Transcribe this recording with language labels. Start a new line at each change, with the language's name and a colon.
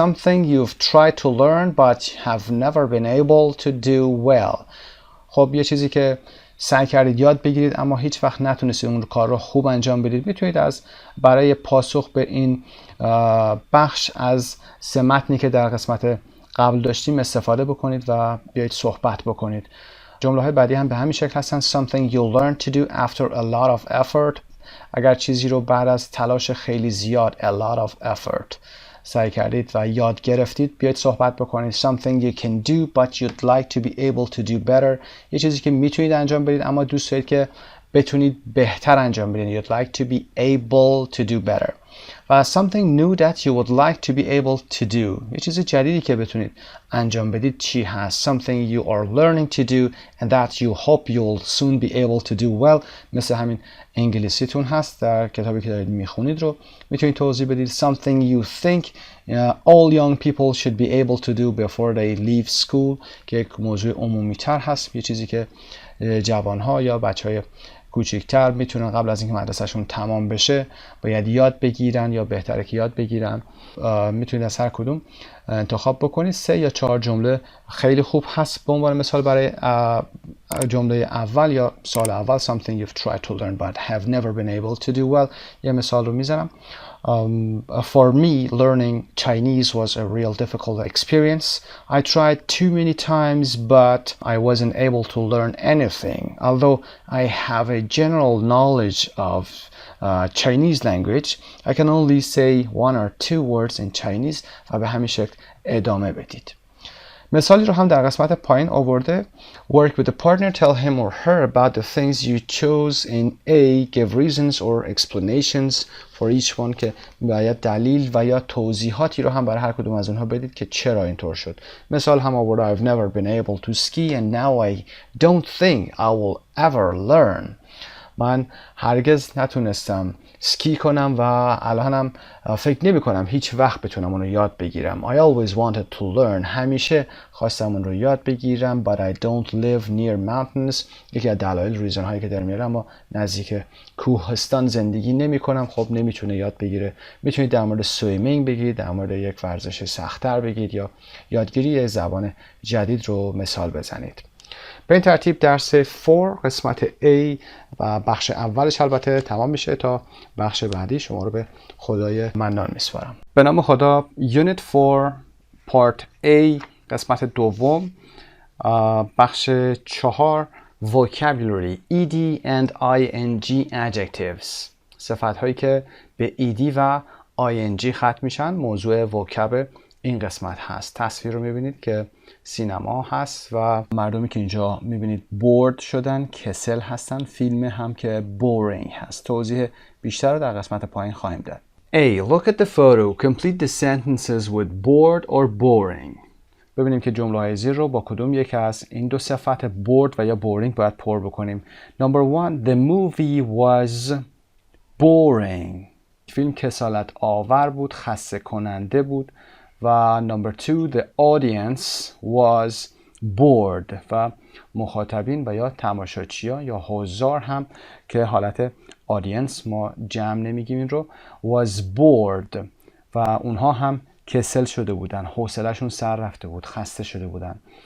English: Something you've tried to learn but have never been able to do well.
Persian: خب یه چیزی که سعی کردید یاد بگیرید اما هیچ وقت نتونستید اون کار رو خوب انجام بدید. میتونید برای پاسخ به این بخش از 3 متنی که در قسمت قبل داشتیم استفاده بکنید و بیایید صحبت بکنید. جمله های بعدی هم به همین شکل هستن.
English: Something you learn to do after a lot of effort.
Persian: اگر چیزی رو بعد از تلاش خیلی زیاد
English: a lot of effort
Persian: سعی کردید و یاد گرفتید بیایید صحبت بکنید.
English: Something you can do but you'd like to be able to do better.
Persian: یه چیزی که میتونید انجام بدید اما دوست دارید که بتونید بهتر انجام بدین.
English: You'd like to be able to do better. و something new that you would like to be able to do.
Persian: یه چیز جدیدی که بتونید انجام بدید چی هست؟
English: Something you are learning to do and that you hope you'll soon be able to do well.
Persian: مثل همین انگلیسیتون هست در کتابی که دارید میخونید رو میتونید توضیح بدید.
English: Something you think all young people should be able to do before they leave school
Persian: که یک موضوع عمومی تر هست. یه چیزی که جوانها یا بچهای کوچکتر میتونن قبل از اینکه مدرسهشون تمام بشه باید یاد بگیرن یا بهتره که یاد بگیرن. میتونید از هر کدوم انتخاب بکنید. 3 یا 4 جمله خیلی خوب هست. به عنوان مثال برای جمله اول یا سال اول
English: something you've tried to learn but have never been able to do well.
Persian: یه مثال رو میزنم.
English: For me, learning Chinese was a real difficult experience. I tried too many times, but I wasn't able to learn anything. Although I have a general knowledge of Chinese language, I can only say 1 or 2 words in Chinese.
Persian: و به همین شکل ادامه بدید. مثالی رو هم در قسمت پایین آورده.
English: Work with a partner, tell him or her about the things you chose in A, give reasons or explanations for each one
Persian: که باید دلیل و یا توضیحاتی رو هم برای هر کدوم از اونها بدید که چرا اینطور شد. مثال هم آورده
English: I've never been able to ski and now I don't think I will ever learn.
Persian: من هرگز نتونستم سکی کنم و الانم فکر نمی کنم هیچ وقت بتونم اون رو یاد بگیرم.
English: I always wanted to learn.
Persian: همیشه خواستم اون رو یاد بگیرم.
English: But I don't live near mountains.
Persian: یکی از دلایل ریزن هایی که در میاره اما نزدیک کوهستان زندگی نمی کنم. خب نمیتونه یاد بگیره. میتونید در مورد سویمینگ بگید، در مورد یک ورزش سخت‌تر بگید یا یادگیری یک زبان جدید رو مثال بزنید. به این ترتیب درس 4 قسمت A و بخش اولش البته تمام میشه. تا بخش بعدی شما رو به خدای منان میسپارم. به نام خدا.
English: Unit 4 Part A
Persian: قسمت دوم بخش
English: 4 Vocabulary ED and ING Adjectives.
Persian: صفت هایی که به ED و ING ختم میشن موضوع vocab این قسمت هست. تصویر رو میبینید که سینما هست و مردمی که اینجا میبینید bored شدن کسل هستن. فیلم هم که boring هست. توضیح بیشتر رو در قسمت پایین خواهیم داد.
English: A. Look at the photo. Complete the sentences with bored or boring.
Persian: ببینیم که جمله های زیر رو با کدوم یک از این دو صفت bored و یا boring باید پر بکنیم.
English: Number 1. The movie was boring.
Persian: فیلم کسالت آور بود، خسته کننده بود. و number 2
English: the audience was bored
Persian: و مخاطبین و یا تماشاچیان یا حضار هم که حالت audience ما جمع نمیگیم این رو was bored و اونها هم کسل شده بودن، حوصله‌شون سر رفته بود، خسته شده بودن.